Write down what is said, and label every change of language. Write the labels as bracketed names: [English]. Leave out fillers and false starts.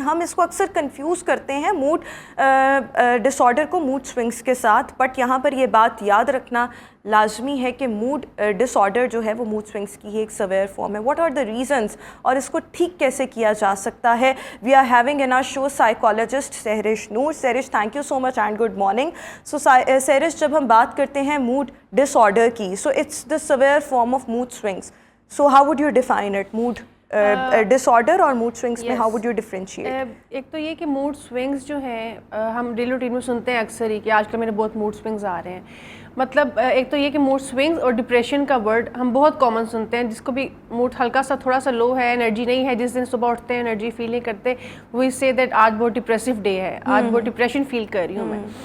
[Urdu] ہم اس کو اکثر کنفیوز کرتے ہیں موڈ ڈس آرڈر کو موڈ سوئنگس کے ساتھ, بٹ یہاں پر یہ بات یاد رکھنا لازمی ہے کہ موڈ ڈس آرڈر جو ہے وہ موڈ سوئنگس کی ایک سویئر فارم ہے. [English] what are the reasons, [Urdu] اور اس کو ٹھیک کیسے کیا جا سکتا ہے. [English] We are having in our show psychologist Sehrish Noor. Sehrish, thank you so much and good morning. [Urdu] سو سہرش, جب ہم بات کرتے ہیں موڈ ڈس آرڈر کی, [English] So it's the severe form of mood swings. So how would you define it? Mood disorder [Urdu] اور mood swings میں [English] how would you differentiate? [Urdu] ایک تو یہ کہ موڈ سوئنگس جو ہیں ہم ڈیلی روٹین میں سنتے ہیں اکثر ہی کہ آج کل میرے بہت موڈ سوئنگس آ رہے ہیں. مطلب ایک تو یہ کہ موڈ سوئنگس اور ڈپریشن کا ورڈ ہم بہت کامن سنتے ہیں. جس کو بھی موڈ ہلکا سا تھوڑا سا لو ہے, انرجی نہیں ہے, جس دن صبح اٹھتے ہیں انرجی فیل نہیں کرتے, [English] we say that [Urdu] آج بہت ڈپریسو ڈے ہے, آج بہت ڈپریشن فیل کر رہی ہوں میں,